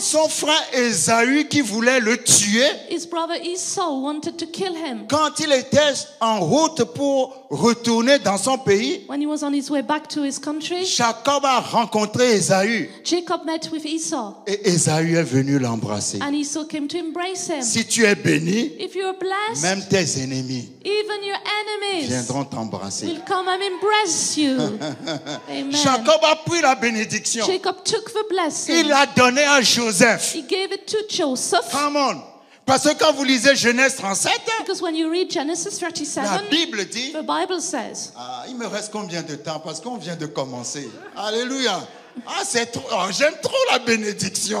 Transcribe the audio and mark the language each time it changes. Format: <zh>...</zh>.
<fr>Son frère Ésaü qui voulait le tuer,</fr> <en>His brother Esau wanted to kill him.</en> <fr>quand il était en route pour retourner dans son pays,</fr> <en>When he was on his way back to his country,</en> <fr>Jacob a rencontré Ésaü</fr> <en>Jacob met with Esau,</en> <fr>et Ésaü est venu l'embrasser.</fr> <en>and Esau came to embrace him.</en> <fr>Si tu es béni,</fr> <en>If you're blessed,</en> <fr>même tes ennemis</fr> <en>even your enemies</en> <fr>viendront t'embrasser.</fr> <en>will come and embrace you. Amen.</en> <fr>Jacob a pris la bénédiction.</fr> <en>Jacob took the blessing.</en> <fr>Il l'a donné à Joseph.</fr> <en>He gave it to Joseph. Come on.</en> <fr>Parce que quand vous lisez Genèse 37,</fr> <en>Because when you read Genesis</en> <fr>la</fr> <en>37,</en> <fr>Bible dit,</fr> <en>the Bible says,</en> <fr>ah, il me reste combien de temps? Parce qu'on vient de commencer. Alléluia. Ah, c'est trop. Oh, j'aime trop la bénédiction.</fr>